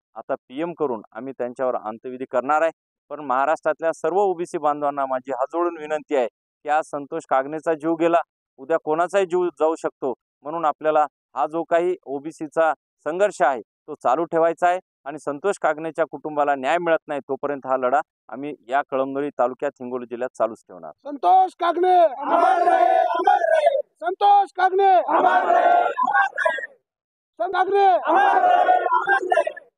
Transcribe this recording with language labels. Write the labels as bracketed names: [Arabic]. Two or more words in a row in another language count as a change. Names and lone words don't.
[Marathi] आता PM करून आम्ही त्यांच्यावर अंत्यविधी करणार आहे। पण महाराष्ट्रातल्या सर्व ओबीसी बांधवांना माझी हात जोडून विनंती आहे की आज संतोष कागणेचा जीव गेला, उद्या कोणाचाही जीव जाऊ शकतो, म्हणून आपल्याला हा जो काही ओबीसीचा संघर्ष आहे तो चालू ठेवायचा आहे आणि संतोष कागणेच्या कुटुंबाला न्याय मिळत नाही तोपर्यंत हा लढा आम्ही या कळमनुरी तालुक्यात, हिंगोली जिल्ह्यात चालूच ठेवणार। [Hindi] संतोष कागणे अमर रहे, अमर रहे। संतोष कागणे अमर रहे, अमर रहे। संतोष कागणे अमर रहे, अमर रहे।